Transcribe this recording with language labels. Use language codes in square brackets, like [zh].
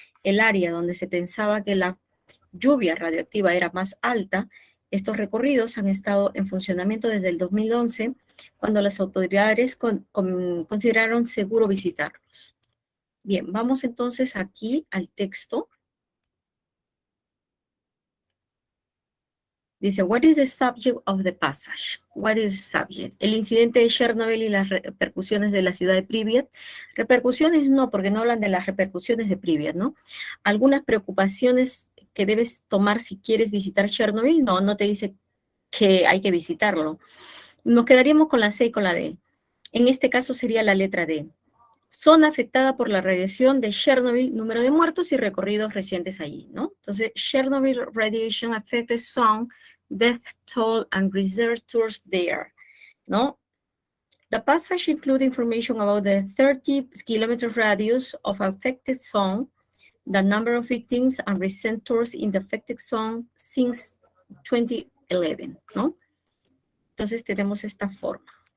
[es] El área donde se pensaba que la lluvia radioactiva era más alta, estos recorridos han estado en funcionamiento desde el 2011, cuando las autoridades consideraron seguro visitarlos. Bien, vamos entonces aquí al texto. Dice, [en] what is the subject of the passage? What is the subject? [es] El incidente de Chernobyl y las repercusiones de la ciudad de Pripyat. Repercusiones no, porque no hablan de las repercusiones de Pripyat, ¿no? Algunas preocupaciones que debes tomar si quieres visitar Chernobyl, no te dice que hay que visitarlo. Nos quedaríamos con la C y con la D. En este caso sería la letra D. Zona afectada por la radiación de Chernobyl, número de muertos y recorridos recientes allí, ¿no? Entonces, [en] Chernobyl radiation affected zone, death toll and research tours there, ¿no? The passage includes information about the 30-kilometer radius of affected zone, the number of victims and recent tours in the affected zone since 2011, ¿no? [es] Entonces tenemos esta forma.